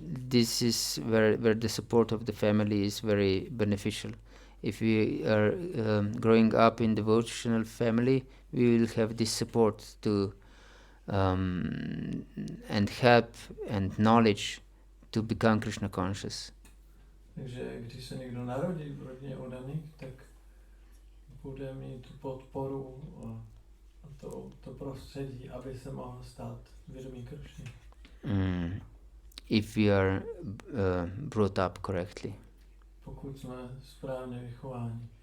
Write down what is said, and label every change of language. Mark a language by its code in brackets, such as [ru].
[en] this is where the support of the family is very beneficial. If we are growing up in devotional family, we will have this support to and help and knowledge to become Krishna conscious. [cs] Takže když se někdo narodí v rodině oddaných, tak bude mít tu podporu a to prostředí, aby se mohl stát vědomý Krishny. [en] If we are brought up correctly. [cs] Pokud jsme správně vychováni.